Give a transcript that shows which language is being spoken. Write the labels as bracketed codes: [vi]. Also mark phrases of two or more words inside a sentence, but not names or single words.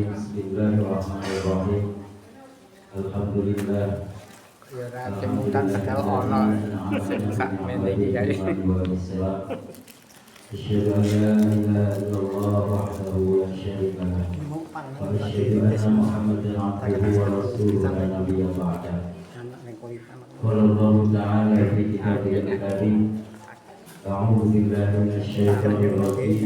[ar] Bismillahirrahmanirrahim. Alhamdulillah. [jv] Ya ra cemutan padahal ono sing sak mene iki ya. [ar] أشهد أن لا إله إلا الله وحده لا شريك له. وأشهد أن محمدا عبده ورسوله لا نبي بعده. قال الله تعالى في كتابه الكريم. أعوذ بالله من الشيطان الرجيم.